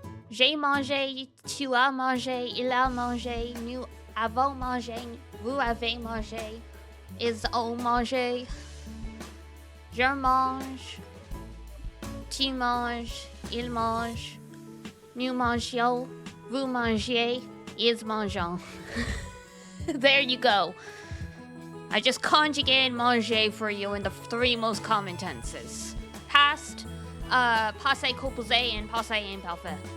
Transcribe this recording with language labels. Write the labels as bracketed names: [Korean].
[French] J'ai mangé, tu as mangé, il a mangé, nous avons mangé, vous avez mangé, ils ont mangé. Je mange, tu manges, il mange, nous mangions, vous mangez, ils mangent. [English] There you go. I just conjugated manger for you in the 3 most common tenses. Past, passé composé, and passé imparfait.